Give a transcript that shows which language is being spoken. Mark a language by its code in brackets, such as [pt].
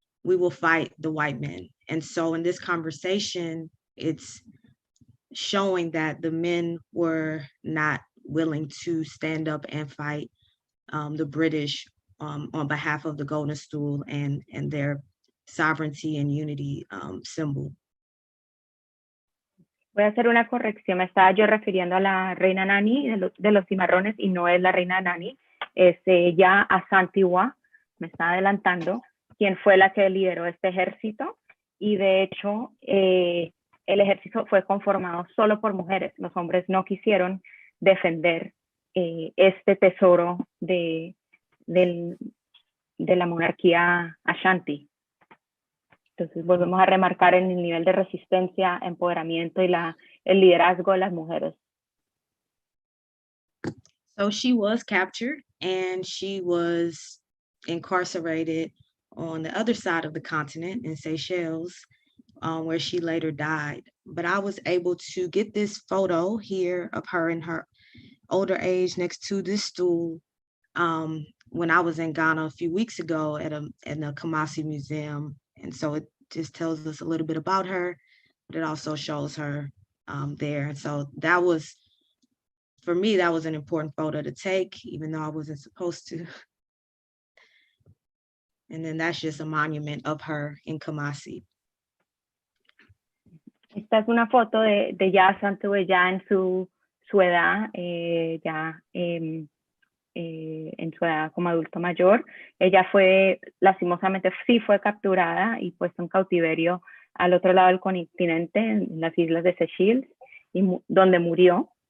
[en] We will fight the white men." And so in this conversation, it's showing that the men were not willing to stand up and fight the British on behalf of the golden stool and their sovereignty and unity symbol. [es] Voy a hacer una corrección. Me estaba yo refiriendo a la reina Nani de los cimarrones, y no es la reina Nani, es Yaa Asantewaa, me está adelantando, quien fue la que lideró este ejército, y de hecho el ejército fue conformado solo por mujeres. Los hombres no quisieron defender este tesoro del de la monarquía Ashanti. Entonces volvemos a remarcar el nivel de resistencia, empoderamiento y el liderazgo de las mujeres. [en] So she was captured and she was incarcerated on the other side of the continent in Seychelles, where she later died. But I was able to get this photo here of her in her older age next to this stool when I was in Ghana a few weeks ago at the Kumasi Museum. And so it just tells us a little bit about her, but it also shows her there. And so that was, for me, that was an important photo to take, even though I wasn't supposed to. And then that's just a monument of her in Kumasi. [es] Esta es una foto de ya Santo ya en su edad, en su edad como adulto mayor. Ella fue, lastimosamente, sí fue capturada y puesta en cautiverio al otro lado del continente, en las islas de Seychelles, donde murió.